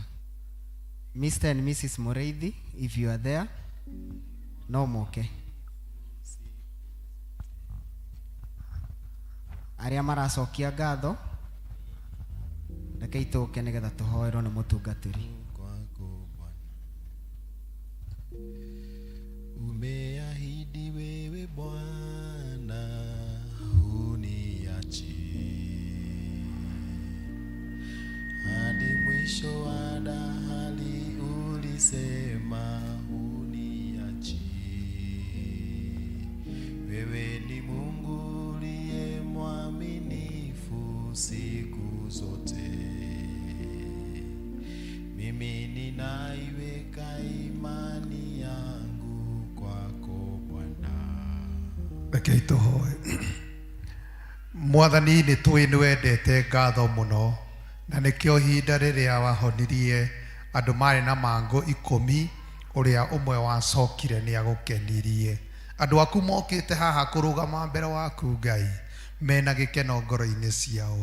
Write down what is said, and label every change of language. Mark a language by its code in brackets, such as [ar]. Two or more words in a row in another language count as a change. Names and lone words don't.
[en] Mr. and Mrs. Mureithi, if you are there, [ki] no moke. Arĩa maracokia ngatho reke itũke nĩgetha tũhoerwo nĩ mũtungatĩri. [sw] Umeahidi wewe Bwana huniachi hadi mwisho wa dahali, ulisema huniachi. Wewe ni Mungu uliye mwaminifu siku zote, mimi ninaiweka imani yangu kwako Bwana. [ki] Rekei tũhoe. Mwathani nĩ tũĩ nĩ wendete ngatho mũno, na nĩkĩo ihinda rĩrĩa wahonirie andũ marĩ na mangũ 10 ũrĩa ũmwe wacokire nĩ agũkenirie. Andũ aku mokĩte haha kũrũgama mbere waku Ngai mena gĩkeno ngoro-inĩ ciao.